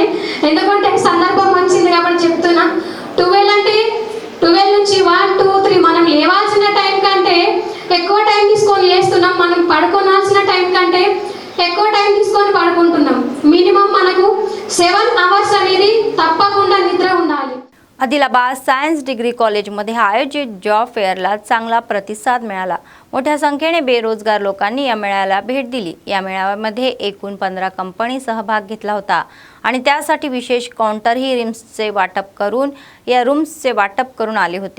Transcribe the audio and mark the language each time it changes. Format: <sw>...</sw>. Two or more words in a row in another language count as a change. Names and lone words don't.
<te>ఎందుకంటే సందర్భం వచ్చింది కాబట్టి చెప్తున్నా. 12 అంటే 12 నుంచి 1, 2, 3 మనం లేవాల్సిన టైం కంటే ఎక్కువ టైం తీసుకొని లేస్తున్నాం. మనం పడుకోనాల్సిన టైం కంటే ఎక్కువ టైం తీసుకొని पडకుంటున్నాం. మినిమం మనకు 7 అవర్స్ అనేది తప్పకుండా నిద్ర ఉండాలి.</te> <mr>आदिलाबाद सायन्स डिग्री कॉलेजमध्ये आयोजित</mr> <en>job fair ला</en> <mr>चांगला प्रतिसाद मिळाला. मोठ्या संख्येने बेरोजगार लोकांनी या मेळाव्याला भेट दिली. या मेळाव्यामध्ये एकूण 15 कंपनी सहभाग घेतला होता आणि त्यासाठी विशेष काउंटरही रूम्सचे वाटप करून आले होते.</mr>